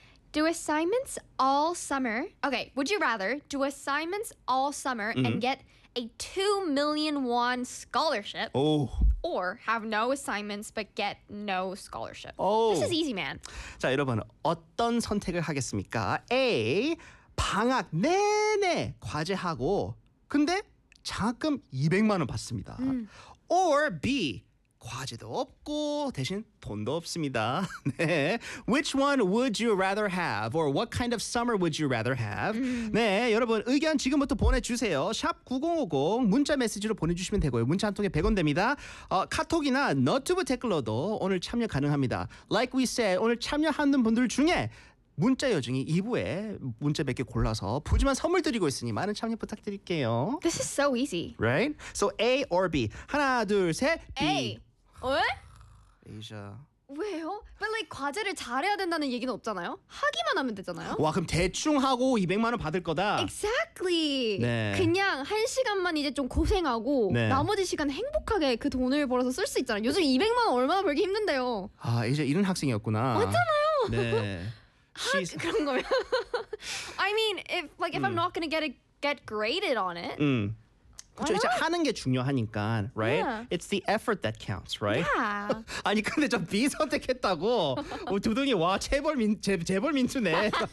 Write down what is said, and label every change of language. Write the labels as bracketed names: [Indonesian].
[English] Do assignments all summer? Okay, would you rather do assignments all summer and get a 2 million won scholarship? Oh. Or have no assignments but get no scholarship? Oh. This is easy, man. [Korean] 자, 여러분, 어떤 선택을 하겠습니까? [English] A. [Korean] 방학 내내 과제하고 근데 장학금 200만 원 받습니다. [English] Or B. [Korean] 과제도 없고 대신 돈도 없습니다. 네. [English] Which one would you rather have? Or what kind of summer would you rather have? [Korean] 네, 여러분 의견 지금부터 보내주세요. 샵 9050 문자 메시지로 보내주시면 되고요. 문자 한 통에 100원 됩니다. 카톡이나 너튜브 댓글로도 오늘 참여 가능합니다. [English] Like we said, [Korean] 오늘 참여하는 분들 중에 문자 여중이 2부에 문자 몇 개 골라서 푸짐한 선물 드리고 있으니 많은 참여 부탁드릴게요. [English] This is so easy. Right? So A or B. [Korean] 하나, 둘, 셋. [English] A. B. What? Asia. [Korean] 왜요? [English] But like [Korean] 과제를 잘해야 된다는 얘기는 없잖아요. 하기만 하면 되잖아요. 와, 그럼 대충 하고 200만 원 받을 거다. Exactly. 네. 그냥 한 시간만 이제 좀 고생하고 네. 나머지 시간 행복하게 그 돈을 벌어서 쓸 수 있잖아요. 요즘 200만 원 얼마나 벌기 힘든데요. 아, 이제 이런 학생이었구나. 맞잖아요. 네. [English] She's [Korean] 아, 그런 거면 [English] I mean, if like if I'm not gonna get graded on it, [Korean] 그쵸, 이제 하는 게 중요하니까, [English] right? Yeah. It's the effort that counts, right? Yeah. [Korean] 아니 근데 저 B 선택했다고 두둥이 와 재벌 민수네.